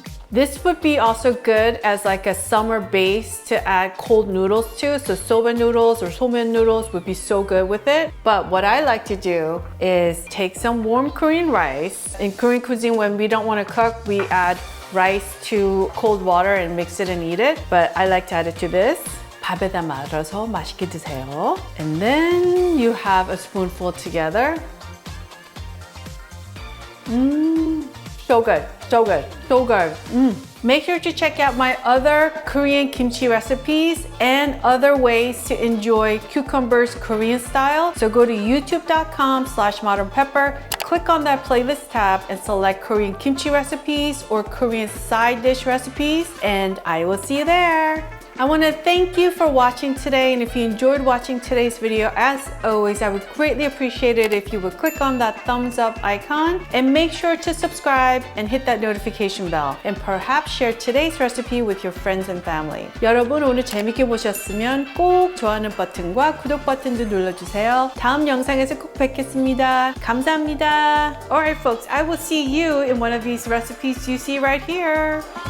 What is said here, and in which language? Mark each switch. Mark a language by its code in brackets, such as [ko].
[en] This would be also good as like a summer base to add cold noodles to. So soba noodles or somen noodles would be so good with it. But what I like to do is take some warm Korean rice. In Korean cuisine, when we don't want to cook, we add rice to cold water and mix it and eat it. But I like to add it to this. [ko] 밥에다 말아서 맛있게 드세요. [en] And then you have a spoonful together. So good, so good, so good. Make sure to check out my other Korean kimchi recipes and other ways to enjoy cucumbers Korean style. So go to youtube.com/modernpepper, click on that playlist tab and select Korean kimchi recipes or Korean side dish recipes, and I will see you there. I want to thank you for watching today, and if you enjoyed watching today's video, as always, I would greatly appreciate it if you would click on that thumbs up icon and make sure to subscribe and hit that notification bell, and perhaps share today's recipe with your friends and family. [ko] 여러분 오늘 재밌게 보셨으면 꼭 좋아하는 버튼과 구독 버튼도 눌러주세요. 다음 영상에서 꼭 뵙겠습니다. 감사합니다. [en] Alright folks, I will see you in one of these recipes you see right here.